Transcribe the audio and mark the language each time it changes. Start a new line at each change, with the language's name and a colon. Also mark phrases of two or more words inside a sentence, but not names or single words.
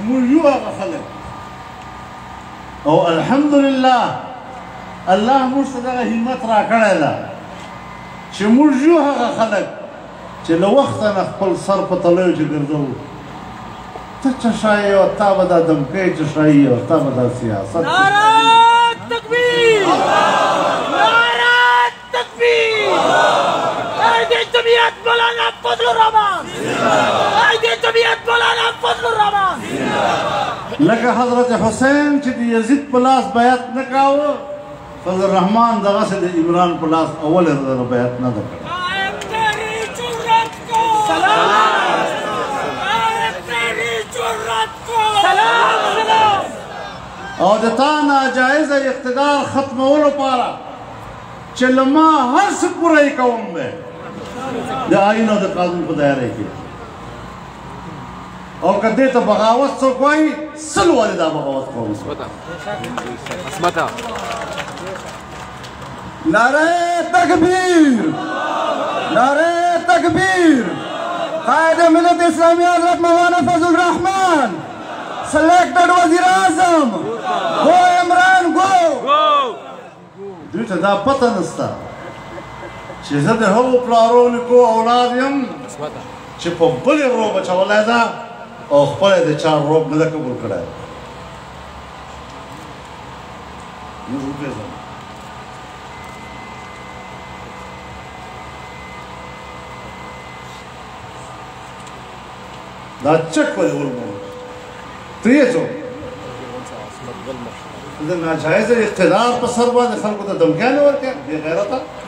Pashto: موږ یو هغه خلک او الحمدلله الله موږ ته دغه همت راکړی ده چې موږ یو هغه خلک چې له وخته نه خپل سر په تلیو چې ګرځوو ته څه شایې او تا به دا دمکۍ چې شایي او تا به دا سیاست
Urdu: نعره تکبیر نعره تکبیر عید جمعیت مولانا فضل الرحمان عید جمعیت مولانا فضل الرحمان
Pashto: لکه حضرت حسین چې د یزید په لاس بیعت نه کاوه فضل الرحمان دغسې د عمران په لاس اول یې بیعت نه ده کړی او د تا ناجایزه اقتدار ختمولو لپاره چې له ما هر څه پوره یې کوم دی د آیین او د قانون په دایره کې او که دې ته بغاوت څوک وایي سل ولې دا بغاوت کوم
Urdu: نعره تکبیر نعره تکبیر قائد ملت اسلامی حضرت مولانا فضل الرحمان selected وزیر اعظم گو عمران گو
Pashto: دوی ته دا پته نشته چې زه د هغو پلارو نیکو اولاد یم چې په بلې روب اچولی ده او خپله یې د چا روب نه ده قبول کړی موږ وپېژنو دا چک ولې ولمو ته یې څوک د ناجایزه اقتدار په سر باندې خلکو ته دمکیانې ورکړې بې غیرته